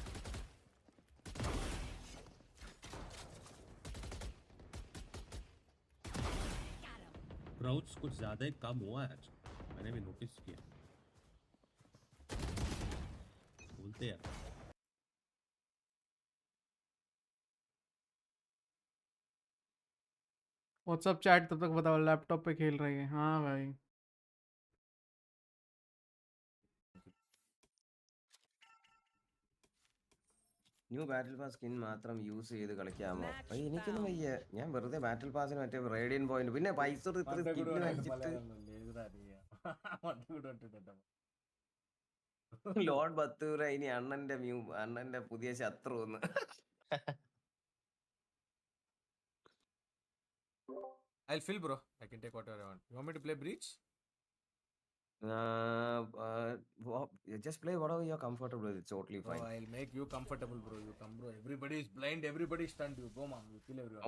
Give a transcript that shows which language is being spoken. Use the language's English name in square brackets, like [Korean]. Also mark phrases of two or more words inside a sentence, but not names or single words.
[Hindi] क्राउच कुछ ज्यादा ही कम हुआ है आज, मैंने भी नोटिस किया। बोलते यार [English] WhatsApp chat [Hindi] तब तक बताओ, लैपटॉप पे खेल रही है। हाँ भाई [English] new battle pass skin [Malayalam] മാത്രം യൂസ് ചെയ്ത് കളിക്കാമോ? എനിക്കൊന്നും വയ്യ, ഞാൻ വെറുതെ ബാറ്റിൽ പാസിന് മറ്റേ [English] radiant point, [Malayalam] പിന്നെ പൈസ ലോഡ് 10 രൂപ, ഇനി അണ്ണന്റെ പുതിയ ശത്രു ഒന്ന്. [English] I'll fill, bro. I can take whatever I want. You want me to play Breach? Just play whatever you're comfortable with. It's totally fine. Oh, I'll make you comfortable, bro. You come, bro. Everybody is blind. Everybody is stunned. You go, man. You kill everyone.